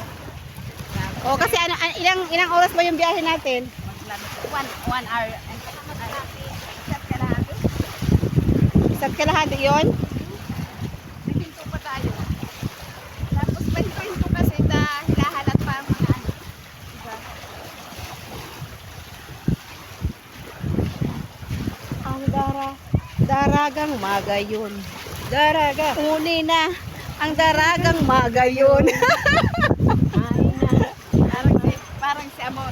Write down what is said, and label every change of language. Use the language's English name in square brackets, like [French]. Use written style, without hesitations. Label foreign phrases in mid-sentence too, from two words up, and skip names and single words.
[Filipino] O, kasi ilang oras ba yung biyahe natin? 1 hour. Isat ka lang. Isa't kalahati yun? Nahinto pa tayo. Tapos pahinto kasi hilahalat pa ang mga ano. Diba? [Bikol] Ang daragang magayon. Daraga. Uni na. Ang daragang magayon. [Filipino] Parang si Amor.